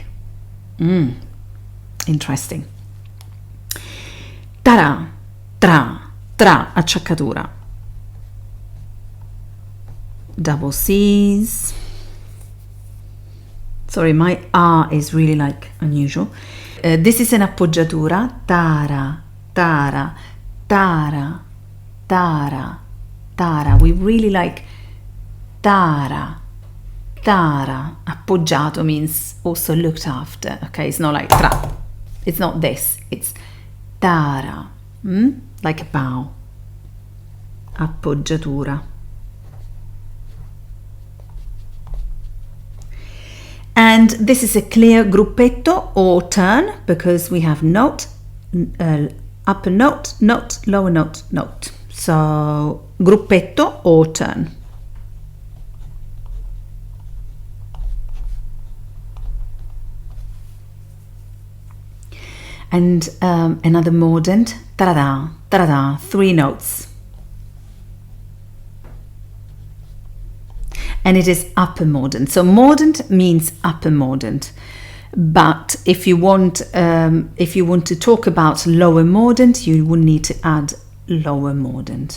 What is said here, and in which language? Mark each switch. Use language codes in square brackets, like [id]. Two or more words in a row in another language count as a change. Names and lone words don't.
[en] Interesting. Tara, tra, tra, acciaccatura. Double C's. Sorry, my R is really like unusual. This is an appoggiatura. Tara, tara, tara, tara, tara. We really like tara, tara. Appoggiato means also looked after. Okay, it's not like tra. It's not this. It's tara, like a bow. Appoggiatura. And this is a clear gruppetto or turn because we have note, upper note, note, lower note, note. So gruppetto or turn. And another mordent, ta-da, ta-da, 3 notes. And it is upper mordent. So mordent means upper mordent. But if you want to talk about lower mordent, you will need to add lower mordent.